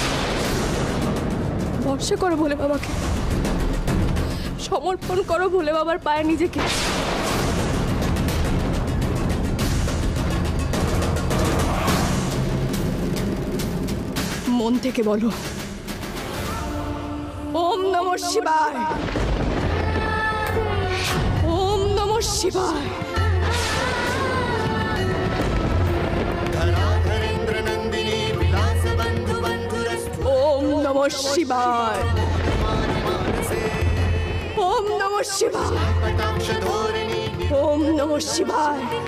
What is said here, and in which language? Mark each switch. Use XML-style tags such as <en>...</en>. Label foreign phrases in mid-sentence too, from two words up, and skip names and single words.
<bn>ভরসা করো ভোলে বাবাকে, সমর্পণ করো ভোলে বাবার পায়ে নিজেকে। মন থেকে বলো,</bn> <sa>ওম নমঃ শিবায়, ওম নমঃ শিবায়। ওম নমঃ শিবায়, ওম নমঃ শিবায়, ওম নমঃ শিবায়।</sa>